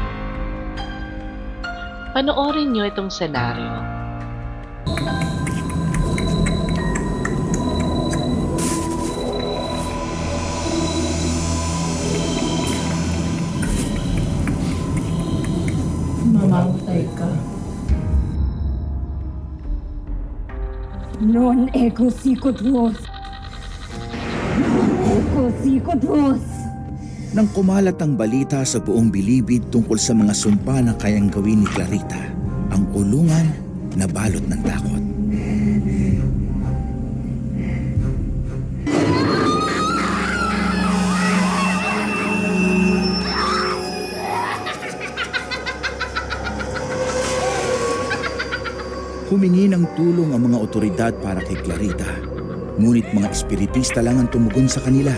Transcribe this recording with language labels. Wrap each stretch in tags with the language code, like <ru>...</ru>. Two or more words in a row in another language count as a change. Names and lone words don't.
<tl>Panoorin niyo itong senaryo. Mamamatay ka.</tl> <la>Non ego sicut vos. Non ego sicut vos.</la> <tl>Nang kumalat ang balita sa buong bilibid tungkol sa mga sumpa na kayang gawin ni Clarita, ang kulungan nabalot ng takot. Humingi ng tulong ang mga otoridad para kay Clarita, ngunit mga espiritista lang ang tumugon sa kanila.</tl>